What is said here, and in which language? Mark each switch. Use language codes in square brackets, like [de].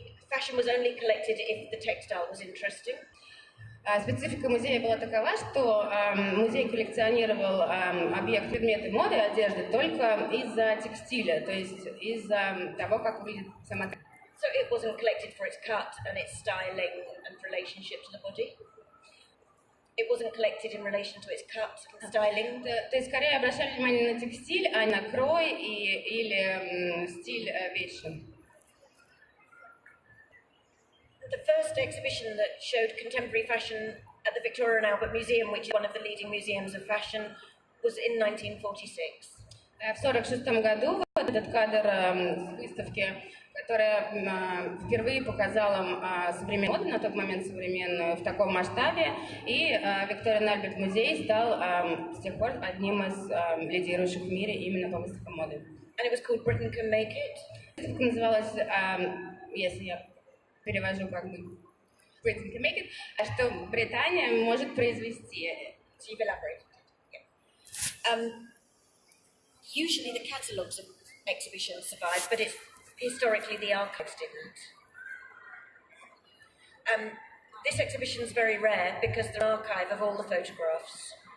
[en] fashion was only collected if the textile was interesting. [ru] Специфика музея была такова, что музей коллекционировал предметы моды и одежды только из-за текстиля, то есть из-за того, как выглядит сама. [en] So it wasn't collected for its cut and its styling and relationship to the body. It wasn't collected in relation to its cut and styling. [ru] То есть скорее обращали внимание на текстиль, а на крой или стиль вещи. [en] The first exhibition that showed contemporary fashion at the Victoria and Albert Museum, which is one of the leading museums of fashion, was in 1946. [ru] В 1946 году этот кадр с выставки, которая впервые показала современную моду, на тот момент современную, в таком масштабе, и Victoria and Albert музей стал с тех пор одним из лидирующих в мире именно по выставкам моды. [en] And it was called Britain Can Make It. [ru] Выставка называлась, если я перевожу как бы Britain Can Make It, что Британия может произвести. [en] So you've elaborated. Yeah. Usually the catalogues of exhibitions survive, but historically the archives didn't. This exhibition is very rare because there's an archive of all the photographs.